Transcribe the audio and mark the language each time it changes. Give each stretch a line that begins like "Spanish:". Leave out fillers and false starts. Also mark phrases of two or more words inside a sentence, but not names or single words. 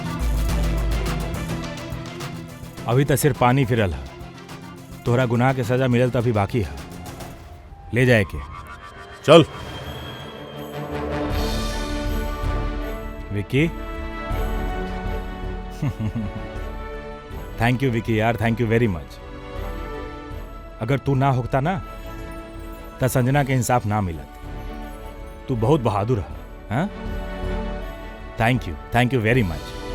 Bhojpuri: अभी तो सिर्फ पानी फिरल है, तोहरा गुनाह के सजा मिलल तो अभी बाकी है। ले जाए के चल। विकी
English: thank you
Bhojpuri: विकी यार,
English: Thank you very much.
Bhojpuri: अगर तू ना होता ना तो संजना के इंसाफ ना मिलत। तू बहुत बहादुर है। हाँ
English: thank you very much.